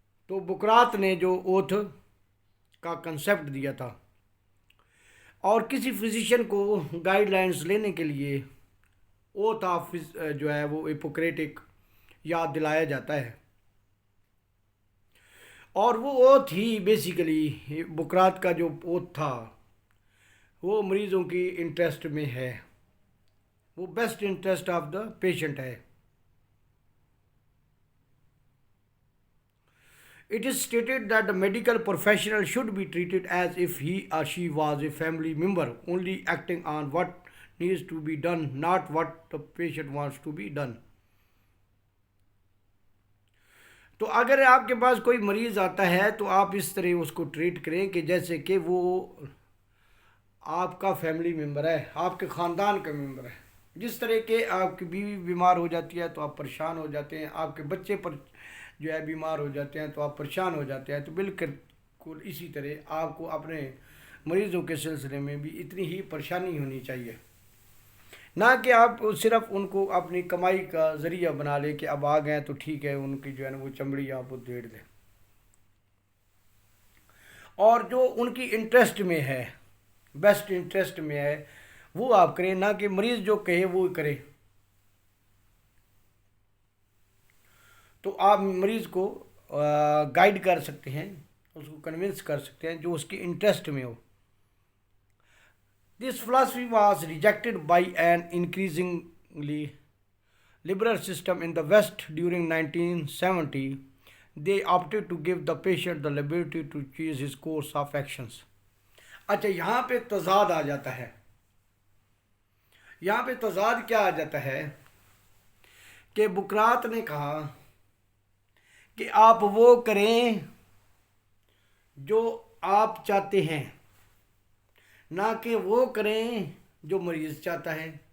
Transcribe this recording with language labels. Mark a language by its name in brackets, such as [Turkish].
[Hindi] तो बुकरात ने जो ओथ का कंसेप्ट दिया था, और किसी फिजिशियन को गाइडलाइंस लेने के लिए ओथ ऑफ जो है वो हिपोक्रेटिक याद दिलाया जाता है। और वो ओथ ही बेसिकली बुकरात का जो ओथ था वो मरीज़ों की इंटरेस्ट में है, वो [English] best interest of the patient [Hindi] है। [English] It is stated that the medical professional should be treated as if he or she was a family member, only acting on what needs to be done, not what the patient wants to be done. [Hindi] तो अगर आपके पास कोई मरीज़ आता है तो आप इस तरह उसको ट्रीट करें कि जैसे कि वो आपका फैमिली मेम्बर है, आपके ख़ानदान का मेम्बर है। जिस तरह के आपकी बीवी बीमार हो जाती है तो आप परेशान हो जाते हैं, आपके बच्चे पर जो है बीमार हो जाते हैं तो आप परेशान हो जाते हैं। तो बिल्कुल इसी तरह आपको अपने मरीज़ों के सिलसिले में भी इतनी ही परेशानी होनी चाहिए, ना कि आप सिर्फ उनको अपनी कमाई का ज़रिया बना ले कि अब आ गए तो ठीक है, उनकी जो है ना वो चमड़ी आप उधेड़ दें। और जो उनकी इंटरेस्ट में है, बेस्ट इंटरेस्ट में है, वो आप करें, ना कि मरीज़ जो कहे वो करे। तो आप मरीज़ को गाइड कर सकते हैं, उसको कन्विंस कर सकते हैं जो उसके इंटरेस्ट में हो। [English] This philosophy was rejected by an increasingly liberal system in the West during 1970. They opted to give the patient the liberty to choose his course of actions. [Hindi] अच्छा, यहाँ पे तजाद आ जाता है। यहाँ पे तजाद क्या आ जाता है कि बुकरात ने कहा कि आप वो करें जो आप चाहते हैं, ना कि वो करें जो मरीज़ चाहता है।